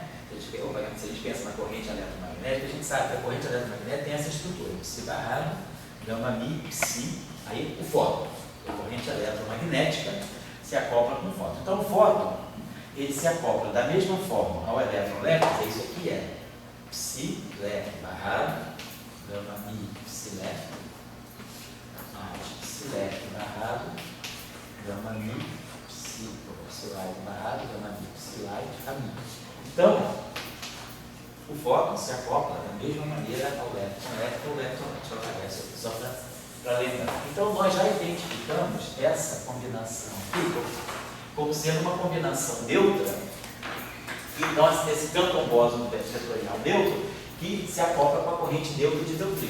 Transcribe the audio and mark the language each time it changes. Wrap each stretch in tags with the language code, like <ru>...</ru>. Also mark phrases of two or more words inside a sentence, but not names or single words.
<pt>Se a gente pensa na corrente eletromagnética, a gente sabe que a corrente eletromagnética tem essa estrutura, psi barrado, gama mi, psi, aí o fóton. A corrente eletromagnética se acopla com o fóton. Então o fóton, ele se acopla da mesma forma ao elétron left, isso aqui é psi left barrado, gama mi, psi left, mais psi left barrado, gama mi, psi light barrado, gama mi, psi light, caminho. Então, o fóton se acopla da mesma maneira ao elétron, deixa eu apagar isso aqui só para lembrar. Então, nós já identificamos essa combinação aqui como sendo uma combinação neutra, e esse campo é um bóson vetorial neutro que se acopla com a corrente neutra de neutrino.</pt>